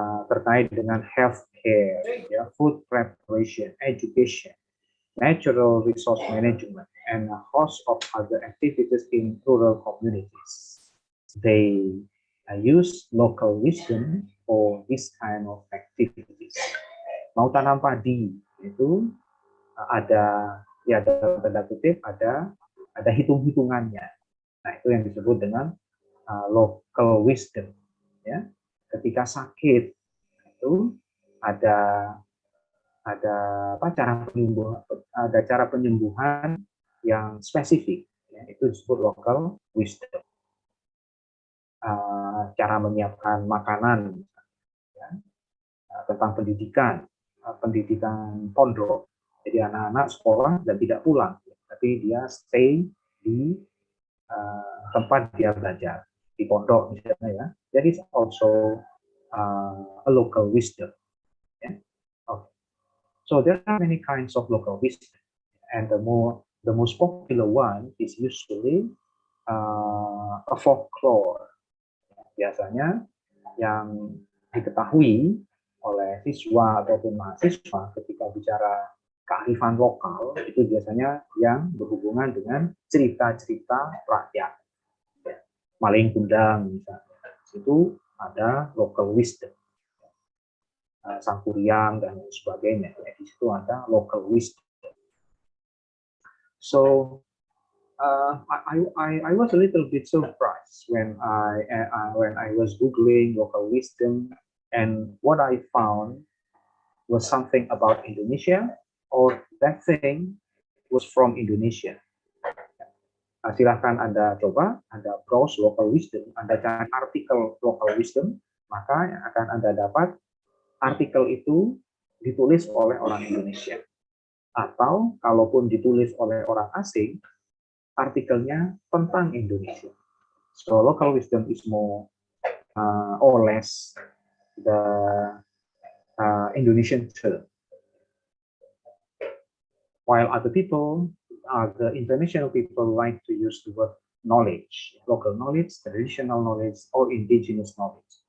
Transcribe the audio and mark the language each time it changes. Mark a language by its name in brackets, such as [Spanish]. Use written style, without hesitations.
[Indonesian] Terkait dengan [English] healthcare, ya, food preparation, education, natural resource management, and a host of other activities in rural communities. They use local wisdom for this kind of activities. [Indonesian] Mau tanam padi itu ada, ya, dalam tanda kutip ada hitung-hitungannya. Nah, itu yang disebut dengan local wisdom, ya. Ketika sakit itu ada cara penyembuhan yang spesifik, ya, itu disebut local wisdom. Cara menyiapkan makanan, ya, tentang pendidikan pondok. Jadi anak-anak sekolah dan tidak pulang, tapi dia stay di tempat dia belajar di pondok misalnya, ya. [English] That is also a local wisdom. Yeah? Okay. So there are many kinds of local wisdom, and the most popular one is usually a folklore. [Indonesian] Biasanya yang diketahui oleh siswa ataupun mahasiswa ketika bicara kearifan lokal itu biasanya yang berhubungan dengan cerita-cerita rakyat. Ya. Maling kundang misalnya, itu ada local wisdom. Sangkuriang dan sebagainya, ya, di situ ada local wisdom. [English] So I was a little bit surprised when I was googling local wisdom, and what I found was something about Indonesia, or that thing was from Indonesia. [Indonesian] Silahkan Anda coba, Anda browse local wisdom, Anda cari artikel local wisdom, maka yang akan Anda dapat artikel itu ditulis oleh orang Indonesia. Atau kalaupun ditulis oleh orang asing, artikelnya tentang Indonesia. [English] So local wisdom is more or less the Indonesian term. While other people, the international people, like to use the word knowledge, local knowledge, traditional knowledge, or indigenous knowledge.